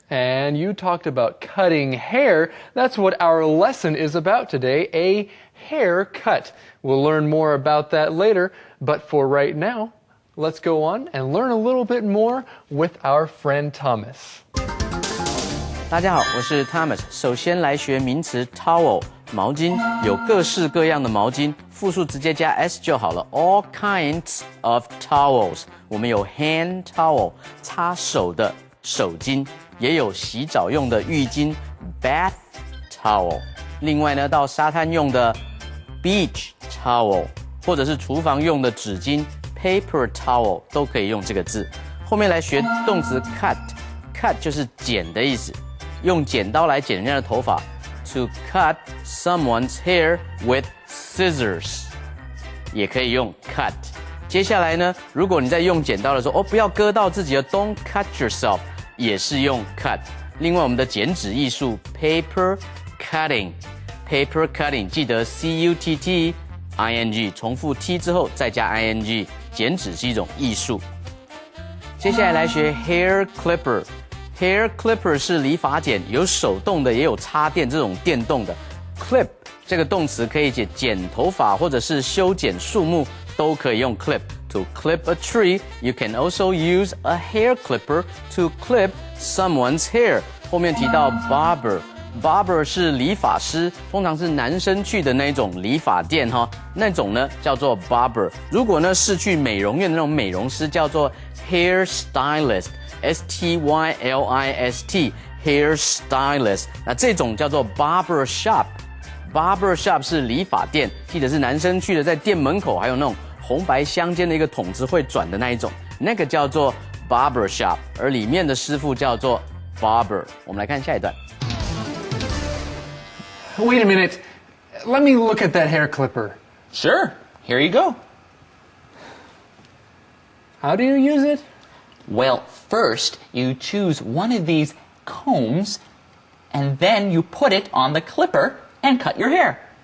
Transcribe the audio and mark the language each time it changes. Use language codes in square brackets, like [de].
[en] And you talked about cutting hair. That's what our lesson is about today, a haircut. We'll learn more about that later, but for right now, let's go on and learn a little bit more with our friend Thomas. [zh] 大家好，我是 Thomas。首先来学名词 towel， 毛巾，有各式各样的毛巾，复数直接加 s 就好了。 [en] All kinds of towels。 [zh] 我们有 hand towel， 擦手的手巾，也有洗澡用的浴巾 bath towel。另外呢，到沙滩用的 beach towel， 或者是厨房用的纸巾 paper towel 都可以用这个字。后面来学动词 cut，cut 就是剪的意思。用剪刀来剪人家的头发 ， [en] to cut someone's hair with scissors， [zh] 也可以用 cut。接下来呢，如果你在用剪刀的时候，不要割到自己的 ， [en] don't cut yourself， [zh] 也是用 cut。另外，我们的剪纸艺术 paper cutting，paper cutting， 记得 c-u-t-t-i-n-g， 重复 t 之后再加 i-n-g， 剪纸是一种艺术。接下来来学 hair clipper。Hair clipper 是理发剪，有手动的，也有插电这种电动的。 Clip 这个动词可以剪头发或者是修剪树木，都可以用 clip。 [en] To clip a tree, you can also use a hair clipper to clip someone's hair. [zh] 后面提到 barber 是理发师，通常是男生去的那种理发店哈，那种呢叫做 barber。如果呢是去美容院的那种美容师，叫做 hair stylist。S-T-Y-L-I-S-T hair stylist， 那这种叫做 barber shop。barber shop 是理发店，记得是男生去的，在店门口还有那种红白相间的一个筒子会转的那一种，那个叫做 barber shop， 而里面的师傅叫做 barber。我们来看下一段。 [en] Wait a minute. Let me look at that hair clipper. Sure, here you go. How do you use it? Well, first you choose one of these combs and then you put it on the clipper and cut your hair.